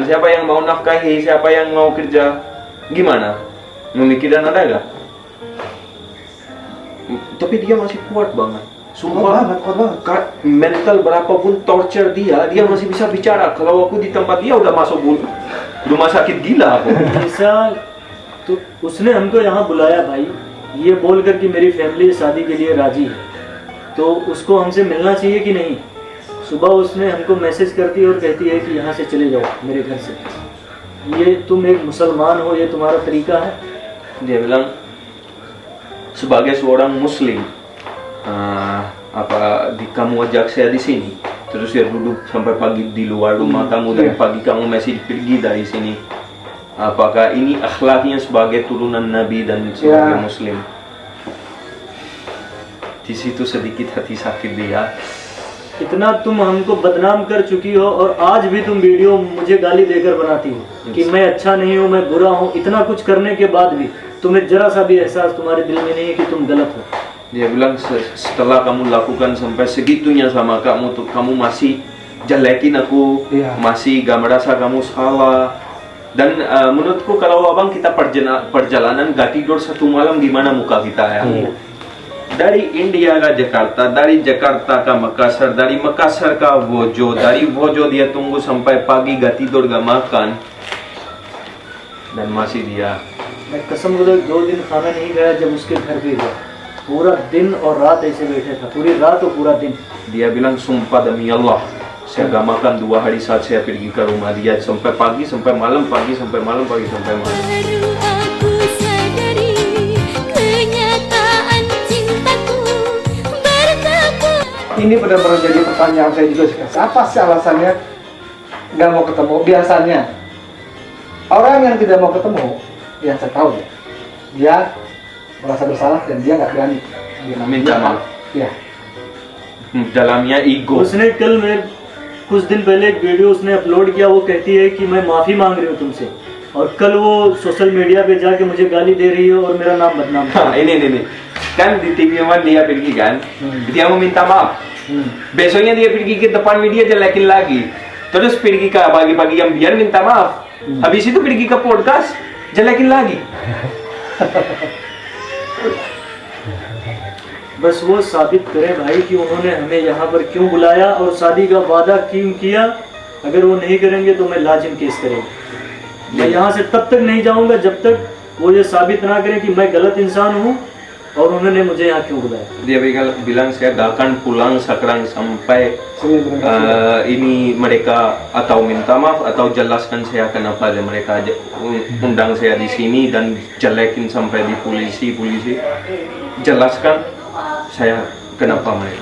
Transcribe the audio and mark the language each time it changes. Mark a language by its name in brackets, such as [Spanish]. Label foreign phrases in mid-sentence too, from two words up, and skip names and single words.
[Indonesian] Siapa yang mau nafkahi, siapa yang mau kerja, gimana? Memikirkan ada gak? Tapi dia masih kuat banget. Sumpah, kuat banget. Mental berapapun torture dia masih bisa bicara. Kalau aku di tempat dia udah masuk rumah sakit gila aku. [Hindi] ऐसा तो उसने हमको यहाँ बुलाया भाई, ये बोलकर कि मेरी फैमिली शादी के लिए राजी है, तो उसको हमसे मिलना चाहिए कि नहीं? सुबह उसने हमको मैसेज करती है और कहती है कि यहाँ से चले जाओ मेरे घर से. ये तुम एक मुसलमान हो, ये तुम्हारा तरीका है? [Indonesian] Dia bilang sebagai seorang muslim, kamu ajak saya di sini, terus dia duduk sampai pagi di luar rumah kamu, dan pagi kamu masih pergi dari sini. Apakah ini akhlaknya sebagai turunan Nabi dan sebagai muslim? Di situ sedikit hati sakit dia. [Hindi] इतना तुम हमको बदनाम कर चुकी हो और आज भी तुम वीडियो मुझे गाली देकर बनाती हो कि मैं अच्छा नहीं हूँ, मैं बुरा हूँ. इतना कुछ करने के बाद भी तुम्हें जरा सा भी एहसास तुम्हारे दिल में नहीं है कि तुम गलत हो. [Indonesian] Dia bilang setelah kamu lakukan sampai segitunya sama kamu, tuh kamu masih jelekin aku, masih gak merasa kamu salah. Dan menurutku kalau abang kita perjalanan gak tidur satu malam, gimana muka kita ya? Dari India ke Jakarta, dari Jakarta ke Makassar, dari Makassar ke Vojo, dari Vojo dia tunggu sampai pagi gak tidur gak makan, dan masih dia. [Hindi] मैं कसम खुदा 2 दिन खाना नहीं खाया जब उसके घर पे गया, पूरा दिन और रात ऐसे बैठे था, पूरी रात और पूरा दिन. [Indonesian] Dia bilang sumpah demi Allah, saya gak makan 2 hari saat saya pergi ke rumah dia sampai pagi sampai malam, pagi sampai malam, pagi sampai malam. Baru aku sadari kenyataan cintaku bertemu. Ini benar-benar jadi pertanyaan saya juga sih. Apa sih alasannya nggak mau ketemu? Biasanya orang yang tidak mau ketemu, yang saya tahu ya, dia merasa bersalah dan dia nggak berani. Minta maaf. Ya. Dalamnya ego. [Hindi] उसने कल मैं कुछ दिन पहले एक वीडियो उसने अपलोड किया, वो कहती है कि मैं माफ़ी मांग रही हूँ तुमसे, और कल वो [English] social media [Hindi] पे जाके मुझे गाली दे रही है और मेरा नाम बदनाम कर रही है. [Indonesian] ini kan di TV One dia pergi kan, dia mau minta maaf. Besoknya dia pergi ke depan media jelekin lagi, terus pergi ke pagi-pagi yang biar minta maaf. Habis itu pergi ke podcast jelekin lagi. [Hindi] बस वो साबित करे भाई कि उन्होंने हमें यहाँ पर क्यों बुलाया और शादी का वादा क्यों किया. अगर वो नहीं करेंगे तो मैं लाजिम केस करेंगे. मैं यहाँ से तब तक नहीं जाऊँगा जब तक वो ये साबित ना करें कि मैं गलत इंसान हूँ और उन्होंने मुझे यहाँ क्यों बुलाया. [Indonesian] Dia bilang saya gak akan pulang sekarang sampai ini mereka atau minta maaf atau jelaskan saya kenapa mereka undang saya di sini dan jelekin sampai di polisi jelaskan saya kenapa mereka.